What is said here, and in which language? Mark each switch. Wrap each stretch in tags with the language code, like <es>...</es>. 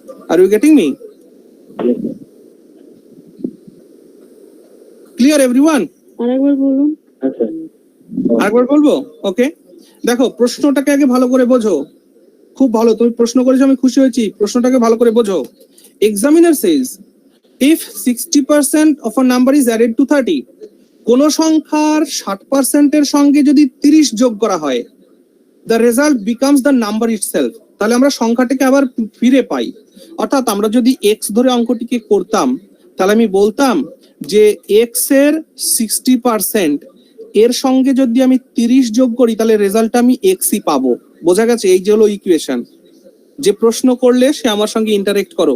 <en>Are you getting me? Clear everyone?</en> <bn>আরেকবার বলুন। আচ্ছা, আরেকবার বলবো? ওকে, দেখো প্রশ্নটাকে আগে ভালো করে বোঝো। খুব ভালো, তুমি প্রশ্ন করেছো, আমি খুশি হয়েছি। প্রশ্নটাকে ভালো করে বোঝো।</bn> <en>examiner says, if 60% of a number is added to 30,</en> <bn>কোন সংখ্যার 60% এর সঙ্গে যদি 30 যোগ করা হয়,</bn> <en>the result becomes the number itself.</en> <bn>তাহলে আমরা সংখ্যাটাকে আবার ফিরে পাই। অর্থাৎ আমরা যদি x ধরে অঙ্কটিকে করতাম, তাহলে আমি বলতাম যে x এর 60% এর সঙ্গে যদি আমি 30 যোগ করি তাহলে রেজাল্ট আমি xই পাবো। বোঝা গেছে? এই যে হলো ইকুয়েশন। যে প্রশ্ন করলে সে আমার সঙ্গে ইন্টারেক্ট করো।</bn>